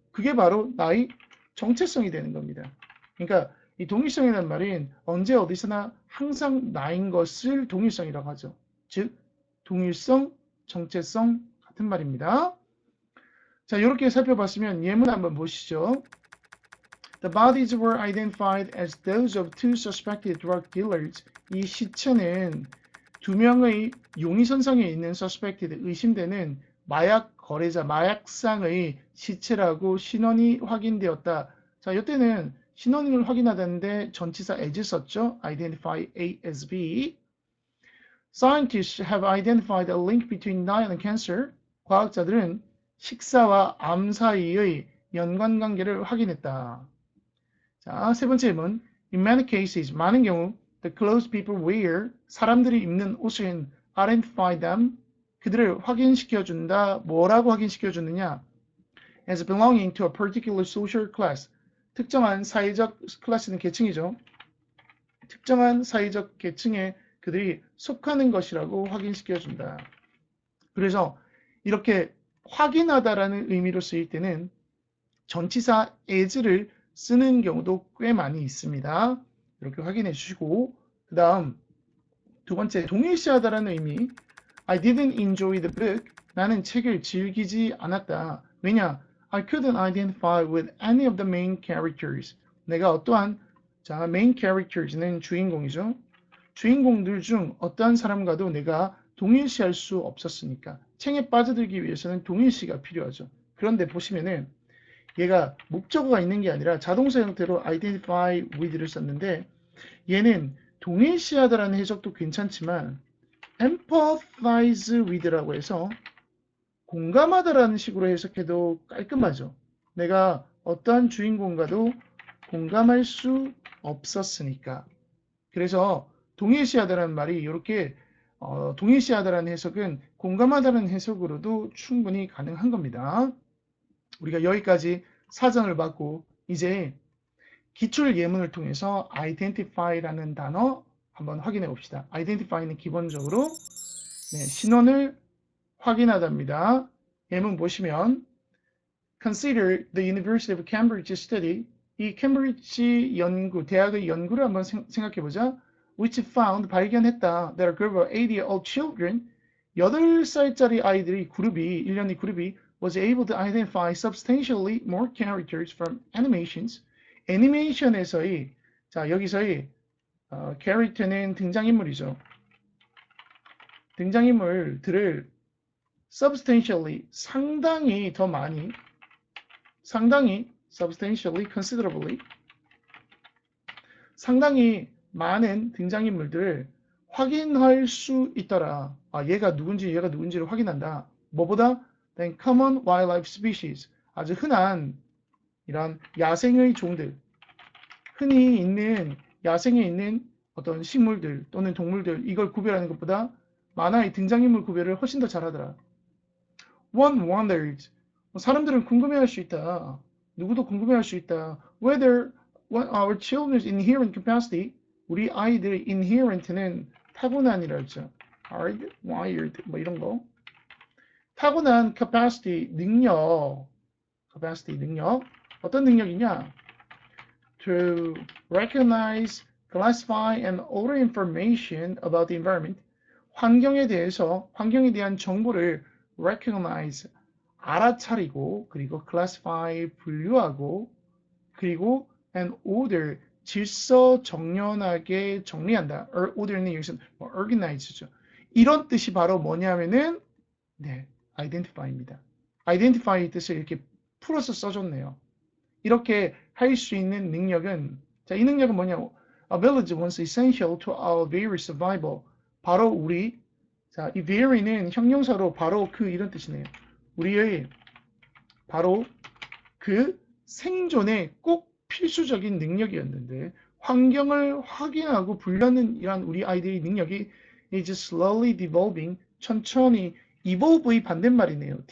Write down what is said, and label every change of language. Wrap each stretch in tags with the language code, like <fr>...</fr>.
<ko>그게 바로 나의 정체성이 되는 겁니다. 그러니까 이 동일성이라는 말은 언제 어디서나 항상 나인 것을 동일성이라고 하죠. 즉 동일성, 정체성 같은 말입니다. 자, 이렇게 살펴봤으면 예문 한번 보시죠.</ko> <en>The bodies were identified as those of two suspected drug dealers.</en> <ko>이 시체는 두 명의 용의선상에 있는 suspected, 의심되는 마약 거래자, 마약상의 시체라고 신원이 확인되었다. 자, 이때는 신원을 확인하다는데 전치사 as 썼죠.</ko> <en>identify A as B. Scientists have identified a link between diet and cancer.</en> <ko>과학자들은 식사와 암 사이의 연관관계를 확인했다. 자, 세 번째 질문.</ko> <en>In many cases,</en> <ko>많은 경우</ko> <en>the clothes people wear,</en> <ko>사람들이 입는 옷은</ko> <en>identify them,</en> <ko>그들을 확인시켜준다. 뭐라고 확인시켜주느냐?</ko> <en>As belonging to a particular social class.</en> <ko>특정한 사회적 클래스는 계층이죠. 특정한 사회적 계층에 그들이 속하는 것이라고 확인시켜준다. 그래서 이렇게 확인하다라는 의미로 쓰일 때는 전치사 as를 쓰는 경우도 꽤 많이 있습니다. 이렇게 확인해 주시고, 그 다음 두 번째, 동일시하다라는 의미.</ko> <en>I didn't enjoy the book.</en> <ko>나는 책을 즐기지 않았다. 왜냐?</ko> <en>I couldn't identify with any of the main characters.</en> <ko>내가 어떠한, 자, main characters는 주인공이죠. 주인공들 중 어떠한 사람과도 내가 동일시할 수 없었으니까. 책에 빠져들기 위해서는 동일시가 필요하죠. 그런데 보시면은 얘가 목적어가 있는 게 아니라 자동사 형태로 identify with를 썼는데 얘는 동일시하다라는 해석도 괜찮지만 empathize with라고 해서 공감하다라는 식으로 해석해도 깔끔하죠. 내가 어떠한 주인공과도 공감할 수 없었으니까. 그래서 동일시하다라는 말이 이렇게 동일시하다라는 해석은 공감하다는 해석으로도 충분히 가능한 겁니다. 우리가 여기까지 사전을 받고 이제 기출 예문을 통해서 identify라는 단어 한번 확인해 봅시다. identify는 기본적으로 신원을 확인하답니다. 예문 보시면</ko> <en>Consider the University of Cambridge study.</en> <ko>이 캠브리지 연구, 대학의 연구를 한번 생각해 보자.</ko> <en>Which found,</en> <ko>발견했다.</ko> <en>That a group of 8-year-old children,</en> <ko>8살짜리 아이들이 그룹이, 1년의 그룹이</ko> <en>was able to identify substantially more characters from animations.</en> <ko>애니메이션에서의, 자, 여기서의 캐릭터는 등장인물이죠. 등장인물들을 substantially, 상당히 더 많이, 상당히 substantially, considerably, 상당히 많은 등장인물들을 확인할 수 있더라. 아, 얘가 누군지를 확인한다. 뭐보다?</ko> <en>than common wildlife species.</en> <ko>아주 흔한 이런 야생의 종들, 흔히 있는 야생에 있는 어떤 식물들 또는 동물들, 이걸 구별하는 것보다 만화의 등장인물 구별을 훨씬 더 잘하더라.</ko> <en>One wonders.</en> <ko>사람들은 궁금해할 수 있다. 누구도 궁금해할 수 있다.</ko> <en>Whether our children's inherent capacity,</en> <ko>우리 아이들의 inherent는 타고난이라 했죠. Hard, wired, 뭐 이런 거. 타고난 capacity, 능력. capacity, 능력. 어떤 능력이냐?</ko> <en>To recognize, classify, and order information about the environment.</en> <ko>환경에 대한 정보를 recognize, 알아차리고, 그리고 classify, 분류하고, 그리고 and order, 질서 정연하게 정리한다. order는 여기서 organize죠. 이런 뜻이 바로 뭐냐면은 identify입니다. identify 뜻을 이렇게 풀어서 써줬네요. 이렇게 할 수 있는 능력은, 자, 이 능력은 뭐냐고?</ko> <en>Ability once essential to our very survival.</en> <ko>바로 우리, 자, 이 very는 형용사로 바로 그 이런 뜻이네요. 우리의 바로 그 생존에 꼭 필수적인 능력이었는데 환경을 확인하고 분류하는 이런 우리 아이들의 능력이</ko> <en>is slowly devolving,</en> <ko>천천히, evolve의 반대말이네요.</ko>